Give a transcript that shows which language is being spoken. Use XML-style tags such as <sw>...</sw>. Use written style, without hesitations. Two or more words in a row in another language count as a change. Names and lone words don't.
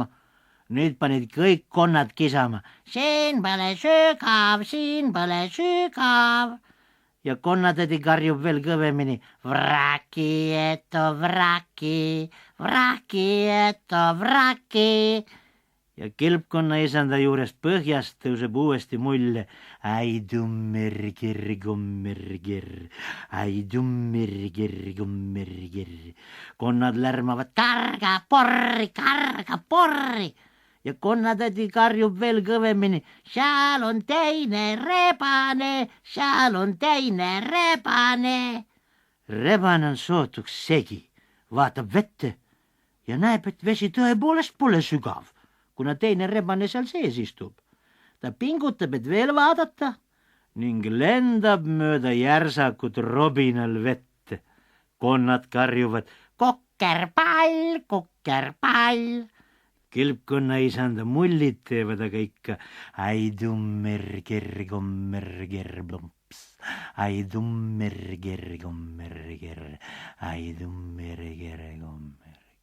<et>Nüüd panid kõik konnad kisama. Siin pole sügav, siin pole sügav. Ja konnatädi karjub veel kõvemini. Vraki, eto vraki, vraki, eto vraki. Ja kilpkonna isanda juurest põhjast tõuseb uuesti mulje. Ai tummerger, kummerger, ai tummerger, kummerger. Konnad lärmavad karga porri. Ja konnatädi karjub veel kõvemini. Seal on teine rebane, seal on teine rebane. Rebane on sootuks segi, vaatab vette ja näeb, et vesi tõepoolest pole sügav, kuna teine rebane seal sees istub. Ta pingutab, et veel vaadata ning lendab mööda järsakut robinal vette. Konnad karjuvad kokkerpall, kokkerpall. Kilpkonna isanda mullid teevad aga ikka ai tummerger, kummerger, plumps. Ai tummerger, kummerger, ai tummerger, kummerger.</et>